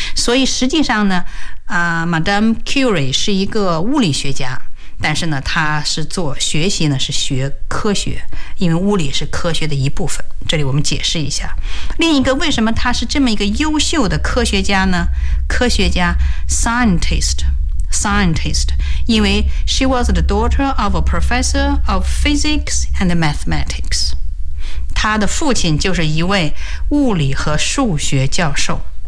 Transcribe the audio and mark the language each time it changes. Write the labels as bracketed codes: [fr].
[zh] 所以实际上呢，Madame Curie 是一个物理学家，但是呢，他是做学习呢，是学科学，因为物理是科学的一部分。这里我们解释一下。另一个，为什么他是这么一个优秀的科学家呢？科学家 [en] ，scientist， 因为 she was the daughter of a professor of physics and mathematics。 [zh] 他的父亲就是一位物理和数学教授。